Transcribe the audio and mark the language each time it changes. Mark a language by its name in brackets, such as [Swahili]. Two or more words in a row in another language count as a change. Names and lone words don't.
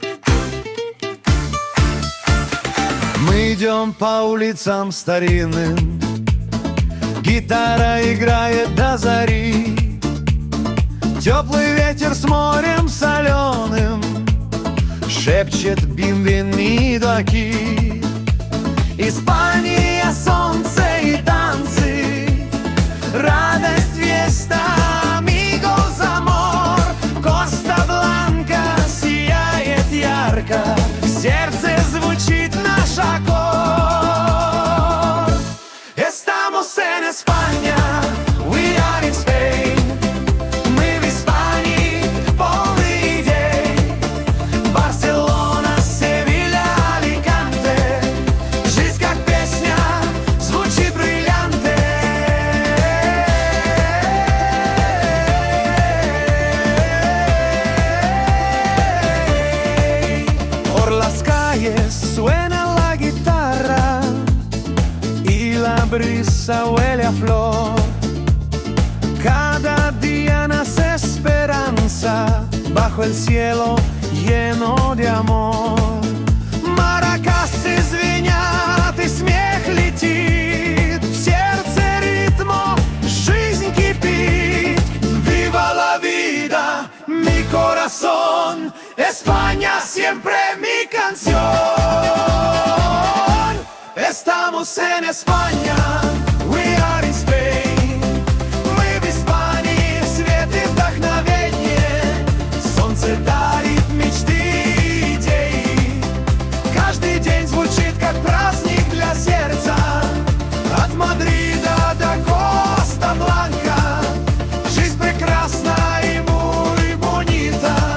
[Russian] Мы идем по улицам старинным, Гитара играет до зари, теплый ветер с морем соленым шепчет бимбинидо aquí. Испания, солнце и танцы, радость, [Spanish] fiesta, amigos, amor. [Russian] Коста Бланка сияет ярко, в сердце звучит наш аккорд. [Spanish] Estamos en España, [English] we are in Spain. [Russian] Мы в Испании, полный идей. Барселона, Севилья, Аликанте. Жизнь как песня, звучит бриллианте. [Spanish] Por las calles suena la guitarra y la brisa huele a flor. Cada día nace esperanza bajo el cielo lleno de amor. [Russian] Маракасы звенят и смех летит, в сердце ритмо жизнь кипит. [Spanish] Viva la vida, mi corazón, España siempre mi canción. Estamos en España, [English] we are in Spain. [Russian] Мы в Испании, свет и вдохновение. Солнце дарит мечты и идеи. Каждый день звучит как праздник для сердца. От Мадрида до Коста-Бланка. Жизнь прекрасна и [Spanish] muy bonita.